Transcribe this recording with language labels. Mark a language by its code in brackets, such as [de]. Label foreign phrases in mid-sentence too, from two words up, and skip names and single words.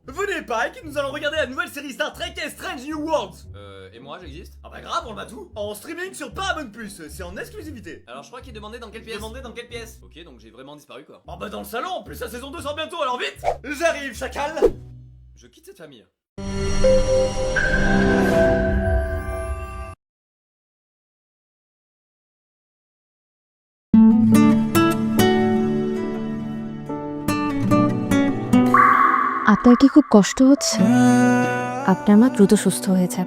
[fr] Venez Pike, nous allons regarder la nouvelle série Star Trek et Strange New Worlds. Et moi j'existe? Ah bah grave, on le bat tout. En streaming sur Paramount+, c'est en exclusivité. Alors je crois qu'il demandait dans quelle pièce. Ok, donc j'ai vraiment disparu quoi. Oh bah dans le salon, en plus la saison 2 sort bientôt, alors vite. J'arrive, chacal. Je quitte cette famille. [bn] আপনার কি খুব কষ্ট হচ্ছে? আপনার মা দ্রুত সুস্থ হয়ে যাবে।